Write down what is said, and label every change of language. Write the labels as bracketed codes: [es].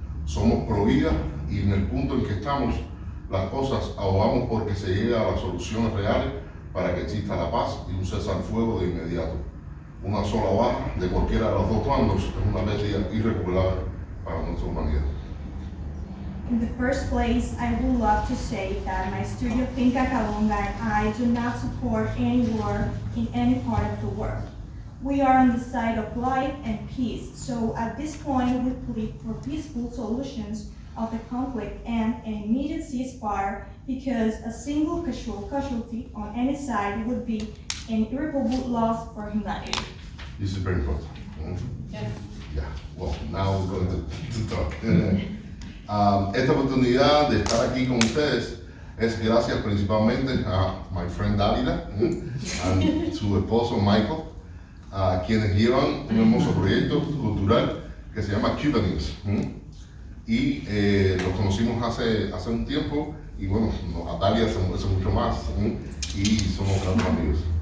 [es] Somos pro vida y en el punto en que estamos, las cosas abogamos porque se llegue a las soluciones reales para que exista la paz y un cese al fuego de inmediato. Una sola baja de cualquiera de los dos bandos es una pérdida irrecuperable para nuestra humanidad. [en] In the first place, I would love to say that my studio Finca Calunga and I do not support any war in any part of the world. We are on the side of life and peace. So at this point, we plead for peaceful solutions of the conflict and an immediate ceasefire, because a single casualty on any side would be an irreparable loss for humanity. This is very important. Yes. Yeah, well, now we're going to talk. [es] Esta oportunidad de estar aquí con ustedes es gracias principalmente a [en] my friend [es] Dalila y su esposo Michael, quienes llevan un hermoso proyecto cultural que se llama Cuban Artist. Y los conocimos hace un tiempo, y bueno, a Dalia hace mucho más, y somos grandes amigos.